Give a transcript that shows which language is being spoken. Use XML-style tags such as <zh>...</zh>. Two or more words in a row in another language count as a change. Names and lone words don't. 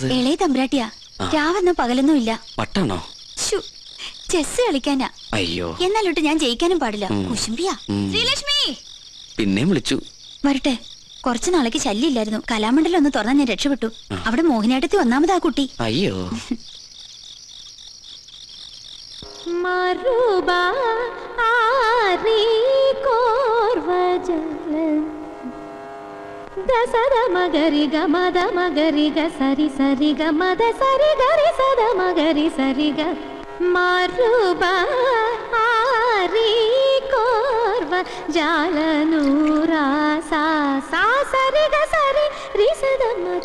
<ml>ഇളയ തമ്പ്രാട്ടിയാ. രാവെന്നോ പകലൊന്നും ഇല്ല. പട്ടാണോ? ചെസ് കളിക്കാനാ. അയ്യോ, എന്നാലോട്ട് ഞാൻ ജയിക്കാനും പാടില്ല. കുശുംബിയാ. ശ്രീലക്ഷ്മി പിന്നെയും വിളിച്ചു. വരട്ടെ. കുറച്ചു നാളേക്ക് ശല്യമില്ലായിരുന്നു. കലാമണ്ഡലം ഒന്ന് തുറന്നാൽ ഞാൻ രക്ഷപ്പെട്ടു. അവിടെ മോഹിനിയാട്ടത്തി ഒന്നാമതാ കുട്ടി. അയ്യോ, దసద మగరి గమద మగరి గ సరి సరి గమద సరి గరి సద మగరి సరి గ మరుబా ఆరి కోర్వ జాలనూరా సా సా సరి గ సరి రి సద మగ</ml>